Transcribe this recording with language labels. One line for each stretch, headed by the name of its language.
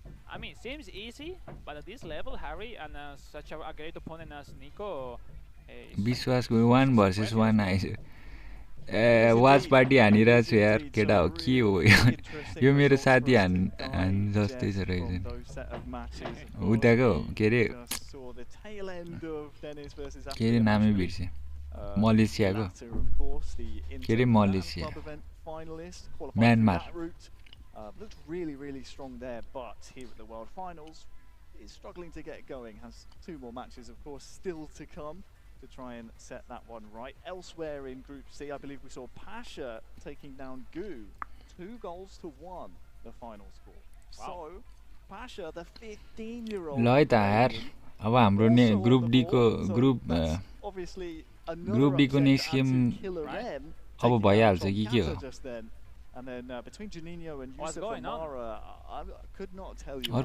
English: I mean, seems easy, but at this level, Harry and such a great opponent as Niko.
Nepali: विश्वासको 1 versus 1 आइछ watch party हानिरहेको छु यार केटा हो के हो यो मेरो साथी हान जस्तै छ रहेछ उताको के अरे नामै बिर्से मलेसियाको के अरे Malaysia Myanmar
English: Looked really strong there, but here at the World Finals is struggling to get going. Has 2 more matches, of course, still to come to try and set that one right. Elsewhere in Group C, I believe we saw Pasha taking down Gu, 2-1, the final score. Wow. So, Pasha, the 15-year-old.
Nepali: ल है त यार अब हाम्रो ने group D को group D को next game अब भइहाल्छ कि के हो
English: And then between Juninho and Yusuf Amara, I could not tell you.